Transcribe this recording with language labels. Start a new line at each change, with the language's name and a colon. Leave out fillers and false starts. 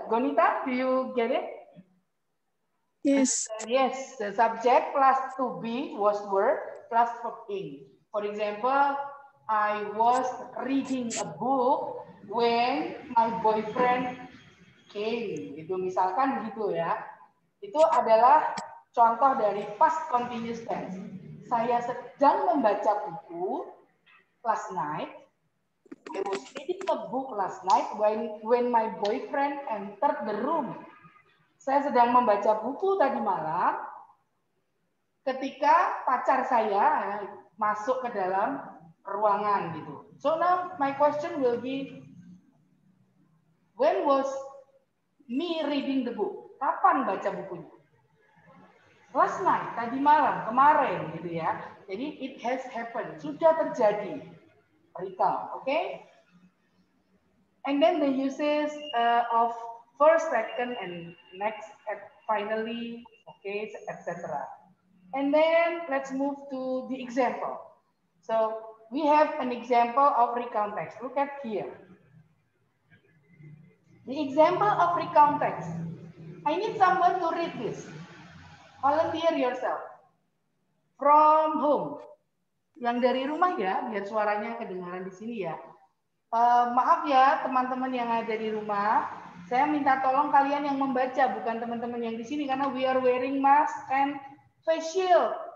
English: Gonita, do you get it? Yes. Yes, the subject plus to be was were plus verb ing. For example, I was reading a book when my boyfriend came.
Indonesian: Itu misalkan begitu ya. Itu adalah contoh dari past continuous tense. Saya sedang membaca buku
English: last night. I was reading a book last night when my boyfriend entered the room.
Indonesian: Saya sedang membaca buku tadi malam ketika pacar saya masuk ke dalam ruangan gitu.
English: So now my question will be, when was me reading the book?
Indonesian: Kapan baca bukunya?
English: Last night,
Indonesian: tadi malam, kemarin gitu ya.
English: Jadi it has happened,
Indonesian: sudah terjadi.
English: Recount, okay? And then the uses of first, second, and next, and finally, okay, etc. And then let's move to the example. So we have an example of recount text. Look at here. The example of recount text. I need someone to read this. Volunteer yourself. From home.
Indonesian: Yang dari rumah ya, biar suaranya kedengaran di sini ya. Maaf ya teman-teman yang ada di rumah, saya minta tolong kalian yang membaca, bukan teman-teman yang di sini, karena
English: we are wearing mask and face shield.